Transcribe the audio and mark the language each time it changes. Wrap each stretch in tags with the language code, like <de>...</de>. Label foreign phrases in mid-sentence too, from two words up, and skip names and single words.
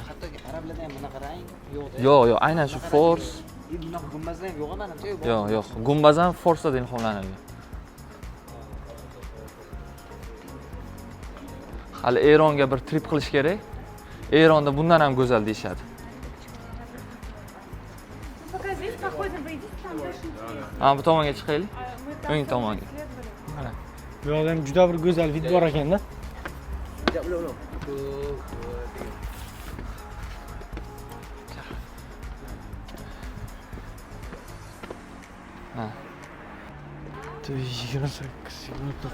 <uz>Hattoki arablarda ham bunaqa rang yo'q. Yo'q, aynan shu fors. Bunaqa gumbazda ham yo'q menimcha. Yo'q. Gumbaz ham forsdan ilhomlanilgan. Hali Eronga bir trip qilish kerak. Eronda bundan ham go'zal deyshadi.</uz> <ru>Пока здесь проходим, вы идите там дальше.</ru> <uz>Ha, bu tomonga chiqaylik.</uz> <ru>Мы там</ru> <uz>O'ng tomonga.</uz> <ru>исследовали.</ru> <uz>Mana bu yoqda ham juda bir go'zal vid bor ekanda. Ha. 28 minut</uz>